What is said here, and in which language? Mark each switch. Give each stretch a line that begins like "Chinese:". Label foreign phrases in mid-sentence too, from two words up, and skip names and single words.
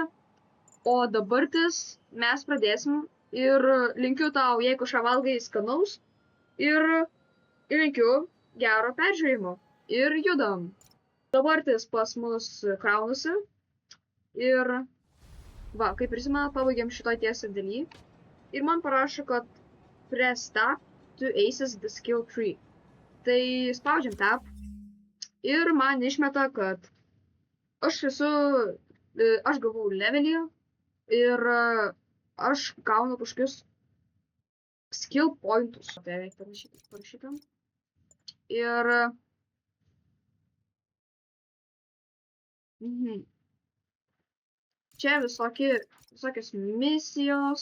Lithuanian: O dabartis mes pradėsim ir linkiu tau, jei kažką valgai, skanaus. Ir linkiu gero peržiūrėjimo. Ir judam. Dabartis pas mus kraunasi. Ir kaip prisimenat, pabaigėm šitoj tiesiai daly. Ir man parašo, kad
English: press tab to access the skill tree.
Lithuanian: Tai spaudžiam tab. Ir man išmeta, kad aš gavau levelį. Ir aš gaunu kažkokius
English: skill pointus.
Lithuanian: Beveik parašytam. Ir čia visokios misijos.